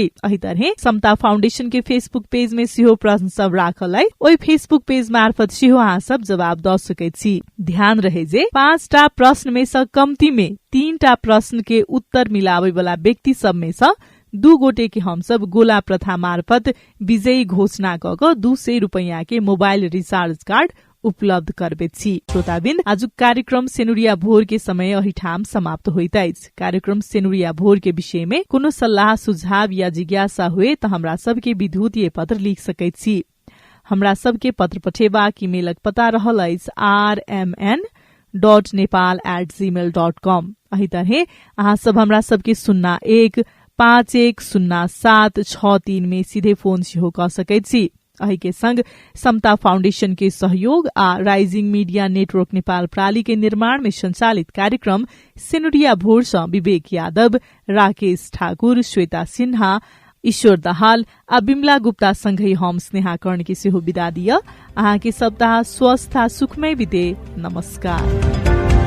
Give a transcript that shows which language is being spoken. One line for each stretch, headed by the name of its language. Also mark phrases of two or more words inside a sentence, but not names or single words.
Maithili: एही तरह समता फाउंडेशन के फेसबुक पेज में सेहो प्रश्न सब राखल है, ओहि फेसबुक पेज मार्फत सेहो अहाँ सब जवाब द सकै छी। ध्यान रहे जे 5टा प्रश्न में से कम्ती में 3टा प्रश्न के उत्तर मिलावे वाला व्यक्ति सब में से 2 गोटे के हम सब गोला प्रथा मार्फत विजयी घोषणा क 200 रुपैयाँ के
English: mobile recharge card
Maithili: उपलब्ध करबे छी। श्रोताबिन्द, आज कार्यक्रम सेनुरिया भोर के समय अही ठाम समाप्त होइत अछि। कार्यक्रम सेनुरिया भोर के विषय में कोनो सल्लाह सुझाव या जिज्ञासा हुए त हमरा सबके विद्युतीय पत्र लिख सकैत छी। हमरा सबके पत्र पठेबाक ईमेलक पता रहल अछि rmn.nepal@gmail.com। एही तरह अहाँ सब हमरा सबके 01510763 में सीधे फोन सेहो क सकैत छी। एही के संग समता फाउंडेशन के सहयोग आ राइजिंग मीडिया नेटवर्क नेपाल प्राली के निर्माण में संचालित कार्यक्रम सेनुरिया भोर से विवेक यादव, राकेश ठाकुर, श्वेता सिन्हा, ईश्वर दाहाल आ बिमला गुप्ता संगै हम स्नेहा कर्ण के सेहो विदा दिय। अहाँ के सप्ताह स्वस्थ आ सुखमय बिते। नमस्कार।